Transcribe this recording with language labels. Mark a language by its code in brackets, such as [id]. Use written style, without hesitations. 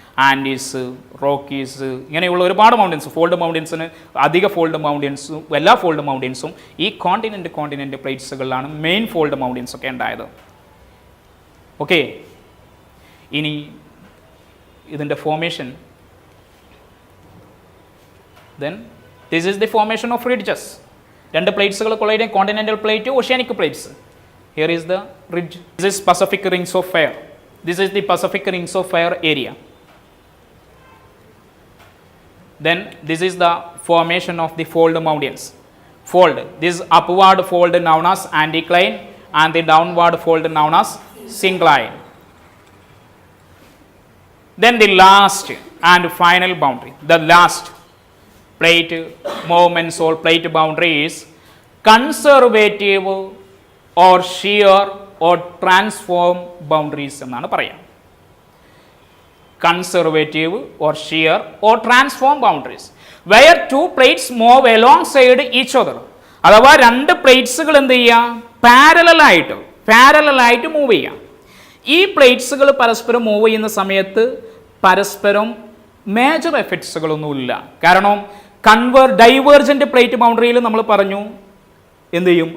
[ml] Andes, Rockies, ഇങ്ങനെയുള്ള ഒരുപാട് mountains. എല്ലാ ഫോൾഡ് മൗണ്ടൻസും ഈ കോണ്ടിനെൻ്റ് പ്ലേറ്റ്സുകളിലാണ് മെയിൻ ഫോൾഡ് മൗണ്ടൻസ് ഒക്കെ ഉണ്ടായത്. ഓക്കെ, ഇനി ഇതിൻ്റെ formation. [en] Then this is the formation of ridges. [ml] രണ്ട് പ്ലേറ്റ്സുകൾ collide, continental plate, oceanic plates. [en] Here is the ridge. This is Pacific Rings of Fire. This is the Pacific Rings of Fire area. Then this is the formation of the fold mountains. This upward fold known as anticline and the downward fold known as syncline. Then the last and final boundary, the last plate movements or plate boundary is conservative or shear or transform boundaries [ml] എന്നാണ് പറയാം. [en] Conservative or shear or transform boundaries where two plates move alongside each other. [ml] അഥവാ രണ്ട് പ്ലേറ്റ്സുകൾ എന്ത് ചെയ്യുക? പാരലലായിട്ട് move ചെയ്യാം. ഈ പ്ലേറ്റ്സുകൾ പരസ്പരം move ചെയ്യുന്ന സമയത്ത് പരസ്പരം മേജർ എഫക്ട്സുകളൊന്നുമില്ല. കാരണം ഡൈവേർജൻ്റ് പ്ലേറ്റ് ബൗണ്ടറിയിൽ നമ്മൾ പറഞ്ഞു എന്ത് ചെയ്യും?